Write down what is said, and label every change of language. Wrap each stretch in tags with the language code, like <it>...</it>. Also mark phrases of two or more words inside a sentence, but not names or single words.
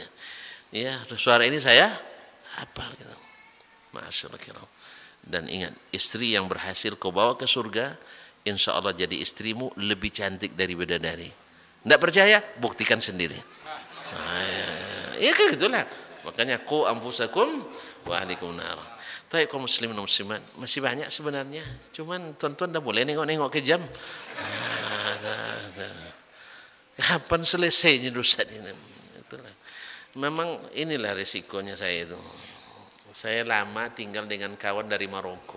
<id>Ya, suara ini saya hafal gitu. Masyaallah. Dan ingat, istri yang berhasil kau bawa ke surga, insya Allah jadi istrimu lebih cantik dari bidadari. Tidak percaya? Buktikan sendiri. Ya kayak gitulah.</id> <ar>Makanya قوا أنفسكم وأهليكم نار.</ar> <id>Tapi kaum muslimin dan muslimat masih banyak sebenarnya.</id> <ms>Cuman tuan-tuan dah boleh nengok-nengok ke jam.</ms> <id>Kapan selesainya dosa ini? Itulah. Memang inilah risikonya saya itu. Saya lama tinggal dengan kawan dari Maroko.</id>